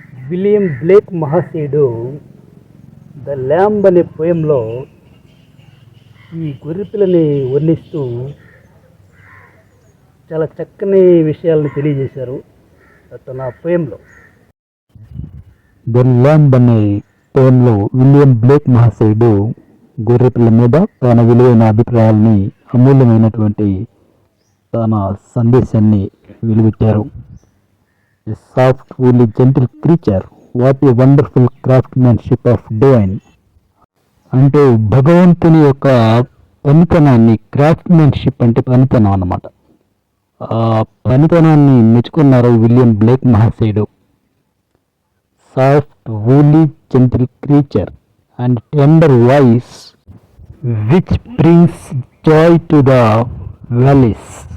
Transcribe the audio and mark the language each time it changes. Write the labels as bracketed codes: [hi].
[te] William Blake మహాశయుడు the lamb అనే పోయంలో ఈ గొర్రెపిల్లని వర్ణిస్తూ చాలా చక్కని విషయాలను తెలియజేశారు తన పోయంలో. ద ల్యాంబ్ అనే పోయంలో విలియం బ్లేక్ మహాశయుడు గొర్రెపిల్ల మీద తన విలువైన అభిప్రాయాల్ని, అమూల్యమైనటువంటి తన సందేశాన్ని వెలువెట్టారు. [en] A soft, woolly, gentle creature. What a wonderful craftsmanship of divine. [te] అంటే భగవంతుని యొక్క పనితనాన్ని, క్రాఫ్ట్మెన్షిప్ అంటే పనితనం అన్నమాట, ఆ పనితనాన్ని మెచ్చుకున్నారు William Blake మహాశయుడు. [en] Soft, woolly, gentle creature and tender voice which brings joy to the valleys.